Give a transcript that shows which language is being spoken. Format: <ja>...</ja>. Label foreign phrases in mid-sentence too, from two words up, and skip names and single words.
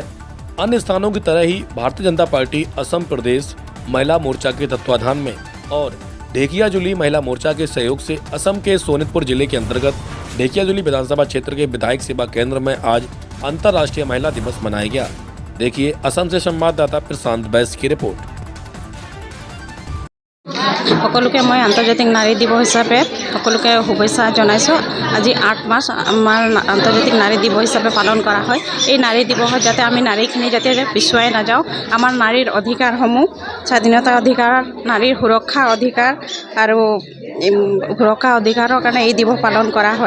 <hi>अन्य स्थानों की तरह ही भारतीय जनता पार्टी असम प्रदेश महिला मोर्चा के तत्वाधान में और ढेकियाजुली महिला मोर्चा के सहयोग से असम के सोनितपुर जिले के अंतर्गत ढेकियाजुली विधानसभा क्षेत्र के विधायक सेवा केंद्र में आज अंतर्राष्ट्रीय महिला दिवस मनाया गया। देखिए असम से संवाददाता प्रशांत बैस की रिपोर्ट।</hi> <as>সকলোকে মই আন্তৰ্জাতিক নাৰী দিৱস হিচাপে সকলোকে শুভেচ্ছা জনাইছোঁ। আজি 8 মাৰ্চ আমাৰ আন্তৰ্জাতিক নাৰী দিৱস হিচাপে পালন কৰা হয়। এই নাৰী দিৱসত যাতে আমি নাৰীখিনি যাতে পিছুৱাই নাযাওঁ, আমাৰ নাৰীৰ অধিকাৰসমূহ স্বাধীনতা অধিকাৰ, নাৰীৰ সুৰক্ষা অধিকাৰ আৰু সুৰক্ষা অধিকাৰৰ কাৰণে এই দিৱস পালন কৰা হয়।</as>